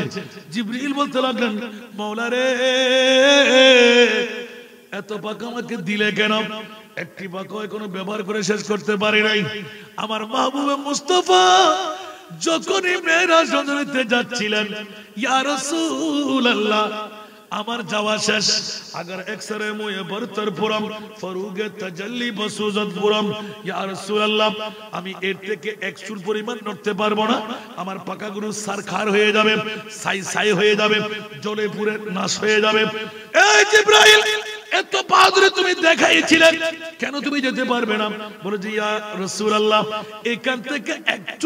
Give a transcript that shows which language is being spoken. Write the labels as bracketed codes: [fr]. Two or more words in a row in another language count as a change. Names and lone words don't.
[bn] জিবরিল বলতে লাগলেন, মাওলা রে এত পাকা আমাকে দিলে কেন? একটি পাকা এখনো ব্যবহার করে শেষ করতে পারি নাই। আমার মাহবুবে মুস্তাফা যখনই মেরাজ রজনীতে যাচ্ছিলেন, [ar] يا رسول الله [bn] আমার যাওয়া শেষ [fa] اگر یک سر موی برتر پرم فروغ تجلی بسوزد پرم [ar] يا رسول الله [bn] আমি এর থেকে এক চুল পরিমাণ নড়তে পারবো না আমার পাকাগুলো সারখার হয়ে যাবে ছাই ছাই হয়ে যাবে জ্বলে পুড়ে নাশ হয়ে যাবে এই জিবরাইল এত বাহাদুরি তুমি দেখাইছিলে কেন তুমি যেতে পারবে না বলে যে [ar] يا رسول الله [bn] এখান থেকে এক চুল